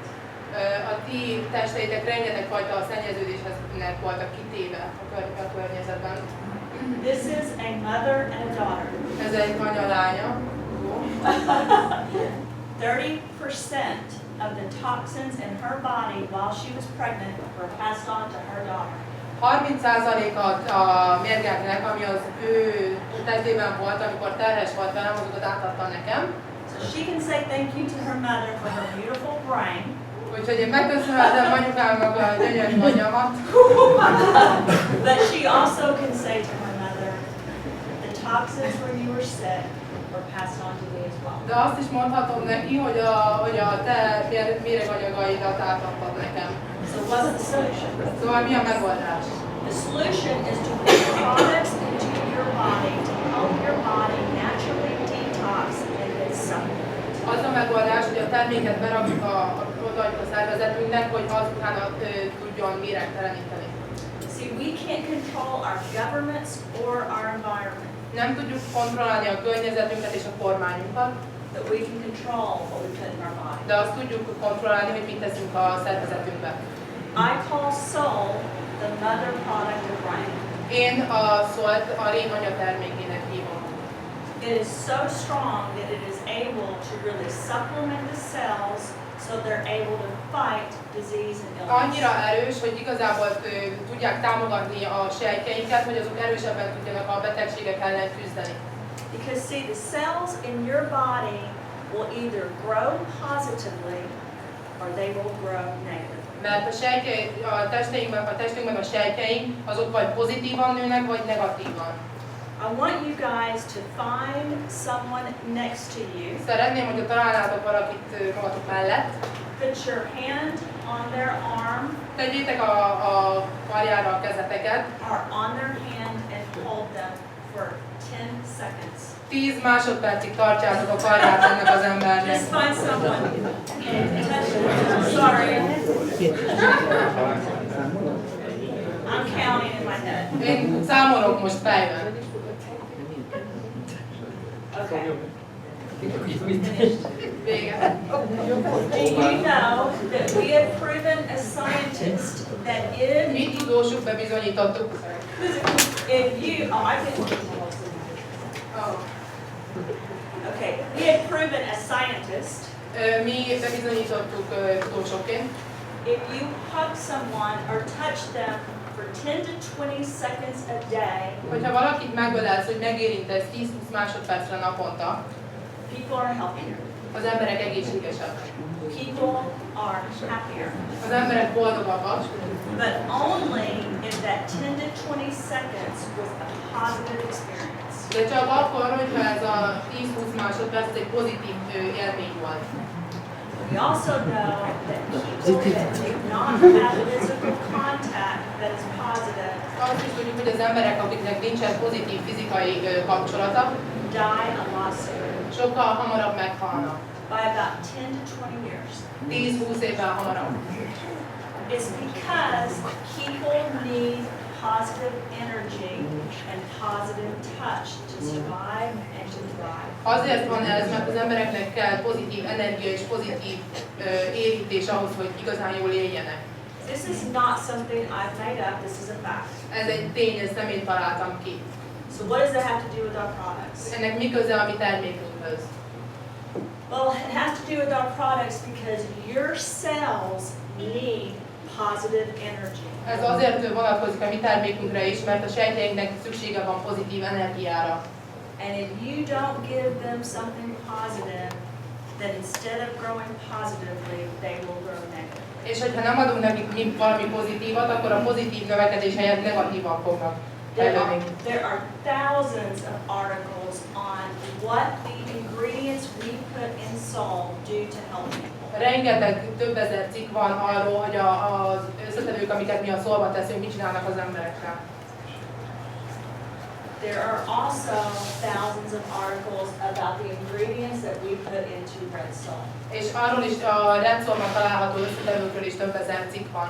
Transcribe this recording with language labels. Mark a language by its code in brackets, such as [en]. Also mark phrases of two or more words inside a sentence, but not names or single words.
[hu] A ti testeitek rengeteg fajta szennyeződésnek voltak kitéve a környezetben. [en] This is a mother and a daughter. [hu] Ez egy anya lánya. [en] 30% of the toxins in her body while she was pregnant were passed on to her daughter. [hu] 30%-a a mérgeknek, ami az ő testében volt, amikor terhes volt velem, azokat átadta nekem. [en] So she can say thank you to her mother for her beautiful brain. [hu] Úgyhogy én megköszönhetem anyukámnak a gyönyörű agyamat. [en] But she also can say to her mother, the toxins when you were sick were passed on to me as well. [hu] De azt is mondhatom neki, hogy a te méreganyagaidat átadtad nekem. [en] So what's the solution? [hu] Szóval mi a megoldás? [en] The solution is to put products into your body to help your body naturally detox and then supplement. [hu] Az a megoldás, hogy a terméket berakjuk odaadjuk a szervezetünknek, hogy az utána tudjon méregteleníteni. [en] See, we can't control our governments or our environment, [hu] Nem tudjuk kontrollálni a környezetünket és a kormányunkat, [en] but we can control what we put in our body. [hu] de azt tudjuk kontrollálni, hogy mit teszünk a szervezetünkbe. [en] I call soul the mother product of Rain. [hu] Én a szólt a rém anyatermékének hívom. [en] It is so strong that it is able to really supplement the cells so they're able to fight disease and illness. [hu] Annyira erős, hogy igazából tudják támogatni a sejtjeinket, hogy azok erősebben tudjanak a betegségek ellen küzdeni. [en] Because see, the cells in your body will either grow positively or they will grow negatively. [hu] Mert a testünkben a sejtjeink azok vagy pozitívan nőnek, vagy negatívan. [en] I want you guys to find someone next to you. [hu] Szeretném, hogyha találnátok valakit magatok mellett. [en] Put your hand on their arm [hu] Tegyétek a karjára a kezeteket. [en] or on their hand and hold them for 10 seconds. [hu] 10 másodpercig tartjátok a karját ennek az embernek. [en] Just find someone and touch them. Sorry. I'm counting in my head. [hu] Én számolok most fejben. [en] Okay. Finished. [hu] Vége. [en] Do you know that we have proven as scientists that [hu] Mi tudósok bebizonyítottuk. [en] if you, oh, I didn't. Okay, we have proven as scientists, [hu] Mi bebizonyítottuk tudósokként, [en] if you hug someone or touch them for 10 to 20 seconds a day, [hu] hogyha valakit megölelsz, hogy megérintesz 10-20 másodpercre naponta, [en] people are healthier. [hu] az emberek egészségesebbek. [en] People are happier. [hu] Az emberek boldogabbak, [en] But only if that 10 to 20 seconds was a positive experience. [hu] de csak akkor, hogyha ez a 10-20 másodperc egy pozitív élmény volt. [en] We also know that people that do not have physical contact that is positive [hu] Azt is tudjuk, hogy az emberek, akiknek nincsen pozitív fizikai kapcsolata, [en] die a lot sooner, [hu] sokkal hamarabb meghalnak. [en] by about 10 to 20 years. [hu] 10-20 évvel hamarabb. [en] It's because people need positive energy and positive touch to survive and to thrive. [hu] Azért van ez, mert az embereknek kell pozitív energia és pozitív érintés ahhoz, hogy igazán jól éljenek. [en] This is not something I've made up, this is a fact. [hu] Ez egy tény, ezt nem én találtam ki. [en] So what does that have to do with our products? [hu] Ennek mi köze a mi termékünkhöz? [en] Well, it has to do with our products because your cells need positive energy. [hu] Ez azért vonatkozik a mi termékünkre is, mert a sejtjeinknek szüksége van pozitív energiára. [en] And if you don't give them something positive, then instead of growing positively, they will grow negative. [hu] És hogyha nem adunk nekik valami pozitívat, akkor a pozitív növekedés helyett negatívan fognak fejlődni. [en] There are thousands of articles on what the ingredients we put in salt do to help people. [hu] Rengeteg, több ezer cikk van arról, hogy az összetevők, amiket mi a szolba teszünk, mit csinálnak az emberekkel. [en] There are also thousands of articles about the ingredients that we put into red salt. [hu] És arról is a red saltban található összetevőkről is több ezer cikk van.